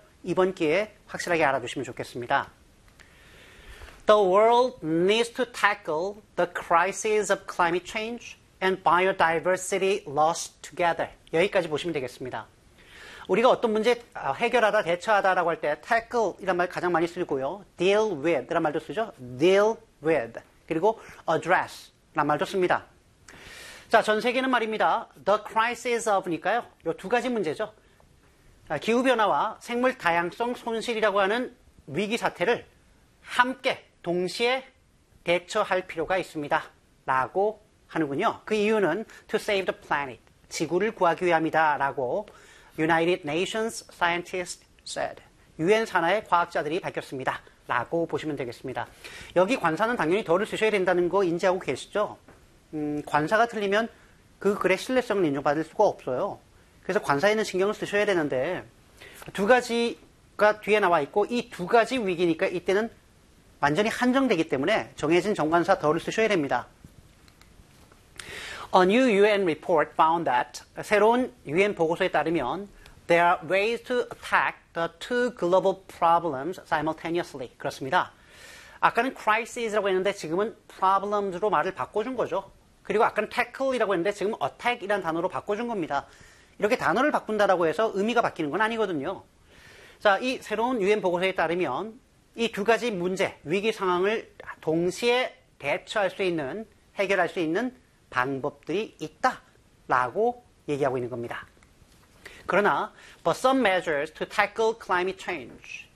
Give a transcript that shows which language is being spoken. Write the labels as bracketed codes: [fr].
[ko] 이번 기회에 확실하게 알아두시면 좋겠습니다. [en] The world needs to tackle the crisis of climate change and biodiversity loss together. [ko] 여기까지 보시면 되겠습니다. 우리가 어떤 문제 해결하다, 대처하다라고 할 때 tackle 이란 말 가장 많이 쓰고요. deal with 이란 말도 쓰죠. deal with 그리고 address 이란 말도 씁니다. 자, 전 세계는 말입니다. [en] The crisis of [ko] 니까요. 요 두 가지 문제죠. 기후변화와 생물 다양성 손실이라고 하는 위기 사태를 함께 동시에 대처할 필요가 있습니다. 라고 하는군요. 그 이유는 [en] to save the planet, [ko] 지구를 구하기 위함이다. [en] 라고 United Nations scientists said. [ko] UN 산하의 과학자들이 밝혔습니다. 라고 보시면 되겠습니다. 여기 관사는 당연히 덜을 쓰셔야 된다는 거 인지하고 계시죠? 관사가 틀리면 그 글의 신뢰성을 인정받을 수가 없어요. 그래서 관사에는 신경을 쓰셔야 되는데 두 가지가 뒤에 나와 있고 이 두 가지 위기니까 이때는 완전히 한정되기 때문에 정해진 정관사 덜을 쓰셔야 됩니다. [en] A new UN report found that [ko] 새로운 UN 보고서에 따르면 [en] there are ways to attack the two global problems simultaneously. [ko] 그렇습니다. 아까는 crisis라고 했는데 지금은 problems로 말을 바꿔준 거죠. 그리고 아까는 tackle이라고 했는데 지금 attack이라는 단어로 바꿔준 겁니다. 이렇게 단어를 바꾼다라고 해서 의미가 바뀌는 건 아니거든요. 자, 이 새로운 UN 보고서에 따르면 이 두 가지 문제, 위기 상황을 동시에 대처할 수 있는, 해결할 수 있는 방법들이 있다라고 얘기하고 있는 겁니다. 그러나, [en] but some measures to tackle climate change.